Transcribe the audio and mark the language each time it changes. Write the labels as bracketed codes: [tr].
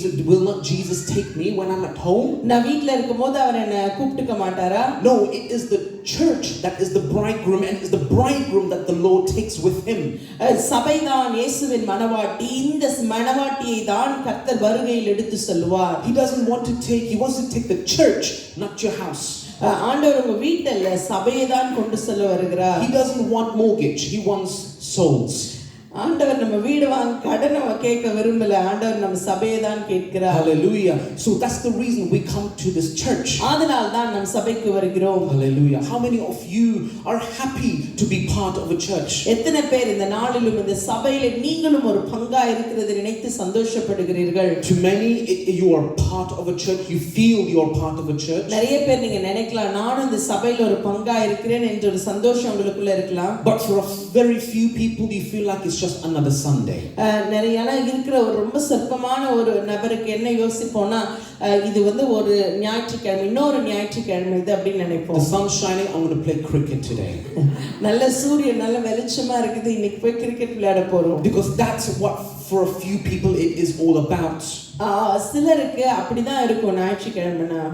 [en] Will not Jesus take me when I'm at home? [ta] நான் வீட்ல இருக்கும்போது அவர் என்ன கூப்பிட்டுக்க மாட்டாரா? [en] No, it is the church that is the bridegroom and it is the bridegroom that the Lord takes with him. [ta] சபைதான் இயேசுவின் மணவாட்டி. இந்த மணவாட்டியை தான் கர்த்தர் வருகையில் எடுத்து செல்வார். [en] He wants to take the church, not your house. [ta] ஆண்டவர் உங்க வீட்டல்ல சபையை தான் கொண்டு செல்ல வருகிறார். [en] He doesn't want mortgage, he wants souls. [ta] ஆண்டவர் நம்ம வீடு வாங்க கடனை கேட்க விரும்பல, ஆண்டவர் நம்ம சபையை தான் கேட்கிறார். [en] Hallelujah. So that's the reason we come to this church. [ta] அதனால தான் நாம் சபைக்கு வருகிறோம். [en] Hallelujah. How many of you are happy to be part of a church? [ta] எத்தனை பேர் இந்த நாளிலும் இந்த சபையில நீங்களும் ஒரு பங்கா இருக்கிறதை நினைத்து சந்தோஷப்படுகிறீர்கள்? [en] To many, you are part of a church. You feel you are part of a church. [ta] நிறைய பேர் நீங்க நினைக்கலாம், நானும் இந்த சபையில ஒரு பங்கா இருக்கிறேன் என்ற ஒரு சந்தோஷம் உங்களுக்குள்ள இருக்கலாம். [en] But for a very few people, you feel like it's just another Sunday. [ta] நிறைய இருக்கிற ஒரு ரொம்ப சொற்பமான ஒரு நபருக்கு என்ன யோசிப்போம்னா, இது ஒரு ஞாயிற்றுக்கிழமை, இன்னொரு ஞாயிற்றுக்கிழமை இது அப்படின்னு நினைப்போம். [en] The sun's shining, I'm going to play cricket today. [ta] நல்ல சூரியன் நல்ல வெளிச்சமா இருக்குது, இன்னைக்கு போய் கிரிக்கெட் விளையாட போறோம். [en] Because that's what for a few people it is all about. [ta] சிலருக்கு அப்படிதான் இருக்கும் ஞாயிற்றுக்கிழமைனா.